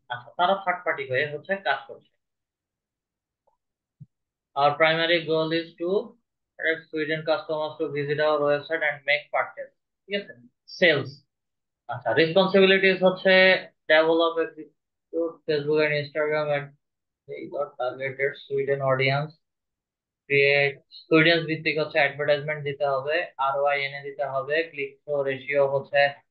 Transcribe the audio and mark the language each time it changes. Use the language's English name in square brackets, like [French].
[Bangla] আচ্ছা, তারা third party হয়ে হচ্ছে কাজ করছে। [English] Our primary goal is to attract Sweden customers to visit our website and make purchase। [Bangla] ঠিক আছে, সেলস। আচ্ছা, রেসপন্সিবিলিটিস হচ্ছে [English] develop execute Facebook and Instagram and targeted Sweden audience, [Bangla] create students ভিত্তিক হচ্ছে অ্যাডভার্টাইজমেন্ট দিতে হবে, আরওআই এনে দিতে হবে, ক্লিক থ্রু রেশিও হচ্ছে